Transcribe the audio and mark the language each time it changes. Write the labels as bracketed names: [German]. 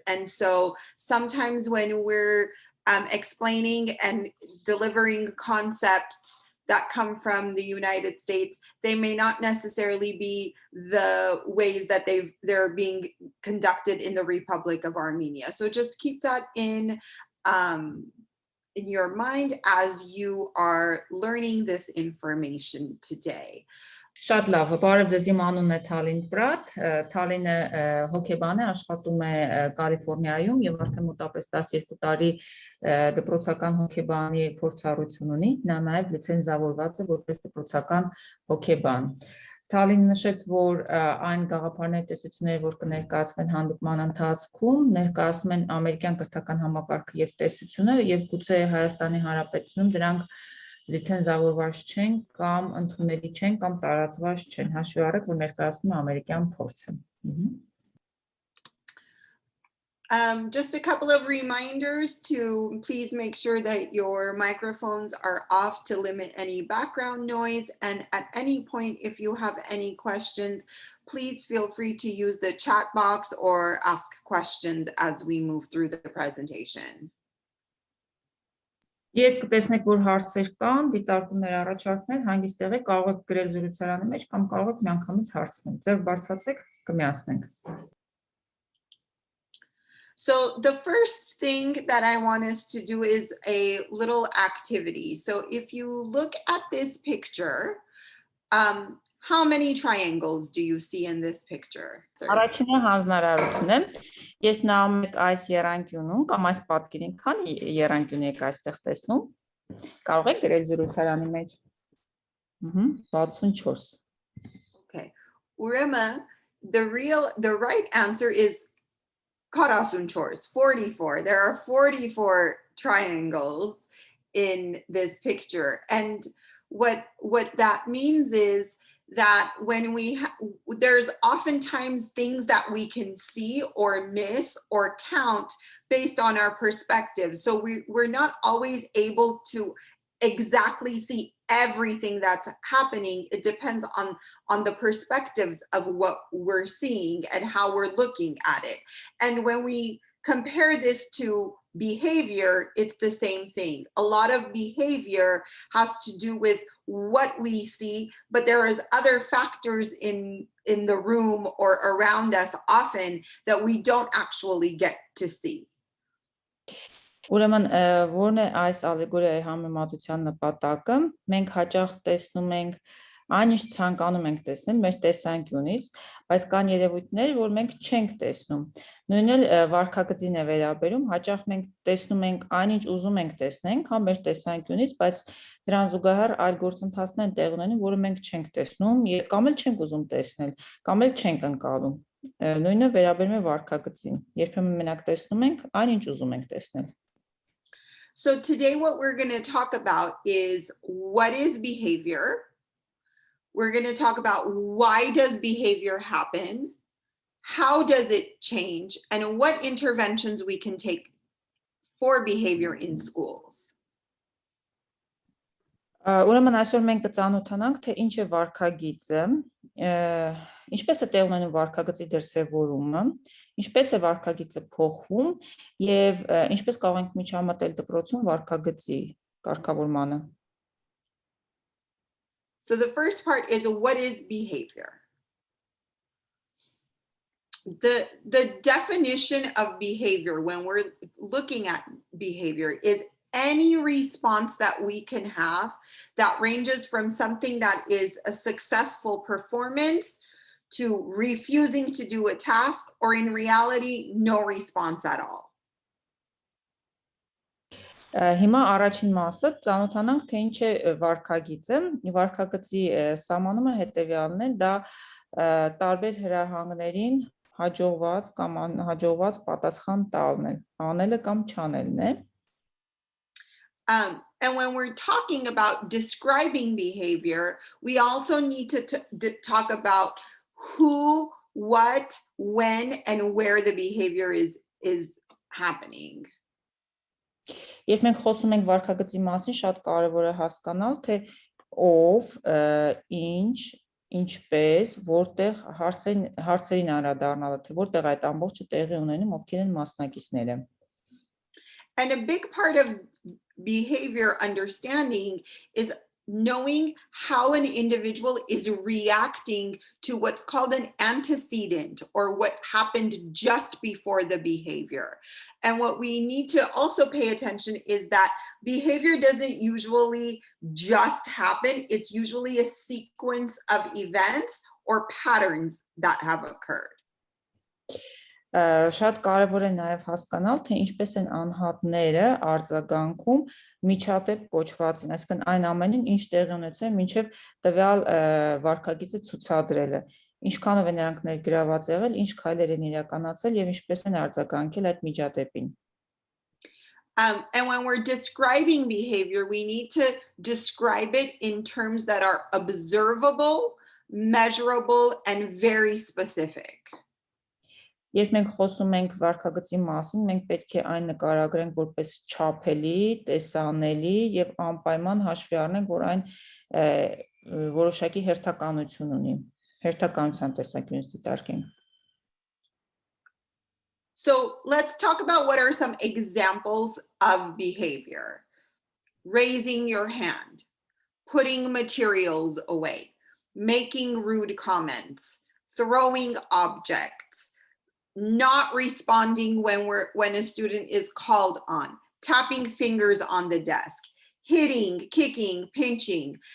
[English] And so sometimes when we're explaining and delivering concepts that come from the United States, they may not necessarily be the ways that they're being conducted in the Republic of Armenia. So just keep that in your mind as you are learning this information today. [Armenian] Շատ լավ, բարև ձեզ, իմ անունն է Թալին Պրատ, Թալինը հոգեբան է, աշխատում է Կալիֆոռնիայում եւ արդեն մոտապես 12 տարի դպրոցական հոգեբանի փորձառություն ունի, նա նաեւ լիցենզավորված է որպես դպրոցական հոգեբան։ Թալին նշեց, որ այն գաղափարների տեսությունները, որ կներկայացվեն հանդիպման ընթացքում, ներկայացնում են ամերիկյան կրթական համակարգը եւ տեսությունը եւ գուցե Հայաստանի Հանրապետությունում դրանք լիցենզավորված չեն կամ ընդունելի չեն կամ տարածված չեն, հաշվի առեք, որ ներկայացնում է ամերիկյան փորձը։ [English] Just a couple of reminders to please make sure that your microphones are off to limit any background noise. And at any point, if you have any questions, please feel free to use the chat box or ask questions as we move through the presentation. [Armenian] Երբ կտեսնեք, որ հարցեր կան, դիտարկումներ առաջարկներ, հանգիստ եղեք, կարող եք գրել զրուցարանի մեջ կամ կարող եք միանգամից հարցնել։ Ձեր բարձրացեք, կմիացնենք։ [English] So the first thing that I want us to do is a little activity. So if you look at this picture, how many triangles do you see in this picture? [Armenian] Առաջինը հանձնարարություն է, երբ նայում եք այս եռանկյունում կամ այս պատկերին, քանի եռանկյուն եք այստեղ տեսնում, կարող եք գրել զրուցարանի մեջ։ 64. [English] Okay. [Armenian] Ուրեմն, [English] the right answer is 44. There are 44 triangles in this picture. And what that means is that when there's oftentimes things that we can see or miss or count based on our perspective. So we're not always able to exactly see everything that's happening. It depends on the perspectives of what we're seeing and how we're looking at it. And when we compare this to behavior, it's the same thing. A lot of behavior has to do with what we see, but there is other factors in the room or around us often that we don't actually get to see. [Armenian] Ուրեմն որն է այս ալեգորիայի համեմատության նպատակը, մենք հաճախ տեսնում ենք այն ինչ ցանկանում ենք տեսնել մեր տեսանկյունից, բայց կան երևույթներ, որ մենք չենք տեսնում։ Նույնն էլ վարքագծին է վերաբերում, հաճախ մենք տեսնում ենք այն ինչ ուզում ենք տեսնենք, հա մեր տեսանկյունից, բայց դրան զուգահեռ այլ գործընթացներ են տեղ ունենում, որը մենք չենք տեսնում, կամ էլ չենք ուզում տեսնել, կամ էլ չենք ընկալում։ Նույնը վերաբերում է վարքագծին, երբեմն մենակ տեսնում ենք այն ինչ ուզում ենք տեսնել։ [English] So today what we're going to talk about is what is behavior. We're going to talk about why does behavior happen, how does it change, and what interventions we can take for behavior in schools. [Armenian] Ուրեմն այսօր մենք կծանոթանանք, թե ինչ է վարքագիծը, ինչպես է տեղ ունենում վարքագծի դրսևորումը, ինչպես է վարքագիծը փոխվում եւ ինչպես կարող ենք միջամտել դպրոցում վարքագծի կարգավորմանը։ [English] So the first part is what is behavior? the definition of behavior when we're looking at behavior is any response that we can have that ranges from something that is a successful performance to refusing to do a task, or in reality, no response at all. [Armenian] Հիմա առաջին մասը ծանոթանանք, թե ինչ է վարքագիծը։ Վարքագծի սահմանումը հետևյալն է, դա տարբեր հրահանգներին հաջողված կամ անհաջողված պատասխան տալն է, անելը կամ չանելն է։ [English] And when we're talking about describing behavior, we also need to talk about who, what, when, and where the behavior is happening. [Armenian] Երբ մենք խոսում ենք վարքագծի մասին, շատ կարևոր է հասկանալ, թե ով, ինչ, ինչպես, որտեղ հարցերին անդրադառնալը, թե որտեղ այդ ամբողջը տեղի ունենում, ովքեր են մասնակիցները։ [English] And a big part of behavior understanding is knowing how an individual is reacting to what's called an antecedent, or what happened just before the behavior. And what we need to also pay attention is that behavior doesn't usually just happen. It's usually a sequence of events or patterns that have occurred. [Armenian] Շատ կարևոր է նաև հասկանալ, թե ինչպես են անհատները արձագանքում միջատեպ կոչվածին, այսինքն այն ամենին, ինչ տեղի ունեցել մինչև տվյալ վարքագիծը ցուցադրելը, ինչքանով են նրանք ներգրաված եղել, ինչ քայլեր են իրականացել եւ ինչպես են արձագանքել այդ միջադեպին։ [English] And when we're describing behavior, we need to describe it in terms that are observable, measurable, and very specific. [Armenian] Երբ մենք խոսում ենք վարքագծի մասին, մենք պետք է այն նկարագրենք որպես չափելի, տեսանելի եւ անպայման հաշվի առնենք, որ այն որոշակի հերթականություն ունի, հերթականության տեսանկյունից դիտարկենք։ [English] So let's talk about what are some examples of behavior. Raising your hand, putting materials away, making rude comments, throwing objects, not responding when a student is called on, tapping fingers on the desk, hitting, kicking, pinching.